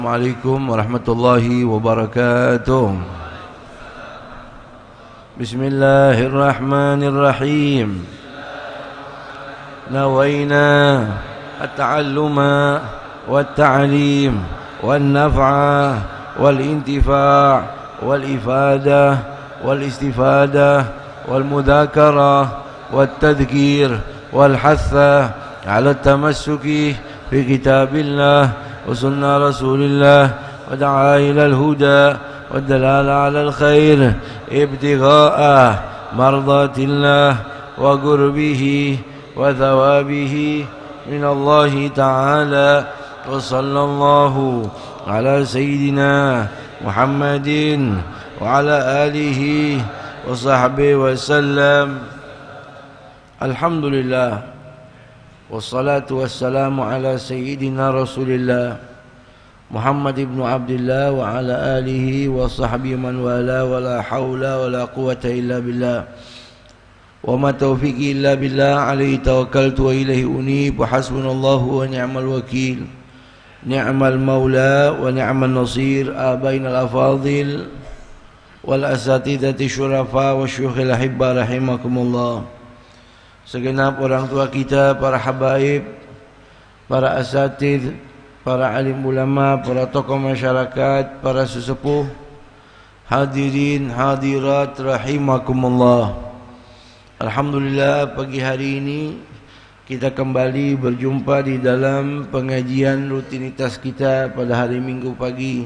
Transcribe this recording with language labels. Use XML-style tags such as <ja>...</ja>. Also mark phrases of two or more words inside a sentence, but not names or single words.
<ar>السلام عليكم ورحمة الله وبركاته. بسم الله الرحمن الرحيم. نوينا التعلم والتعليم والنفع والانتفاع والإفادة والاستفادة والمذاكرة والتذكير والحث على التمسك في كتاب الله وسنة رسول الله ودعا إلى الهدى والدلالة على الخير ابتغاء مرضات الله وقربه وثوابه من الله تعالى وصلى الله على سيدنا محمد وعلى آله وصحبه وسلم. الحمد لله والصلاة والسلام على سيدنا رسول الله محمد بن عبد الله وعلى آله وصحبه ومن والاه ولا حول ولا قوة إلا بالله وما توفيقي إلا بالله عليه توكلت وإليه أنيب وحسبنا الله ونعم الوكيل نعم المولى ونعم النصير آبائنا الأفاضل والأساتذة الشرفاء والشيوخ الأحباء رحمكم الله.</ar> <id>Segenap orang tua kita, para habaib, para asatid, para alim ulama, para tokoh masyarakat, para sesepuh,</id> <ar>حاضرين حاضرات رحمكم الله.</ar> <id>Alhamdulillah, pagi hari ini kita kembali berjumpa di dalam pengajian rutinitas kita pada hari Minggu pagi.</id>